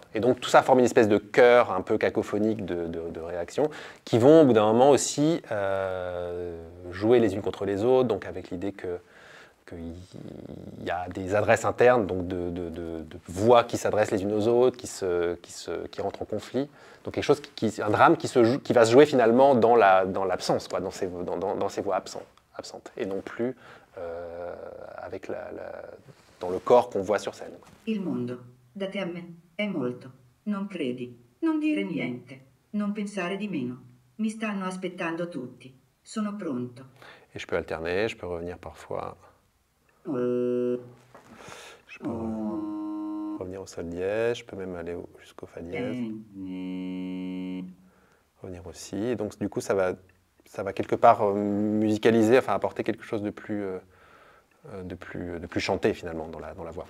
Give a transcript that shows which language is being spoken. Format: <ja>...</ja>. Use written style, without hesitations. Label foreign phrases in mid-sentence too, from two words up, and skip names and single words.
<fr>Et donc tout ça forme une espèce de chœur un peu cacophonique de réactions qui vont au bout d'un moment aussi jouer les unes contre les autres, donc avec l'idée qu'il y a des adresses internes, donc de voix qui s'adressent les unes aux autres, qui rentrent en conflit. Donc quelque chose un drame qui va se jouer finalement dans l'absence, dans ces voix absentes, et non plus avec dans le corps qu'on voit sur scène.</fr> <it>Il mondo, da te a me, è molto. Non credi, non dire niente, non pensare di meno. Mi stanno aspettando tutti. Sono pronto.</it> <fr>Et je peux alterner, je peux revenir parfois. Je peux revenir au sol dièse, je peux même aller jusqu'au fa dièse. Revenir aussi. Et donc du coup, ça va quelque part musicaliser, enfin apporter quelque chose de plus chanté finalement dans la voix.</fr>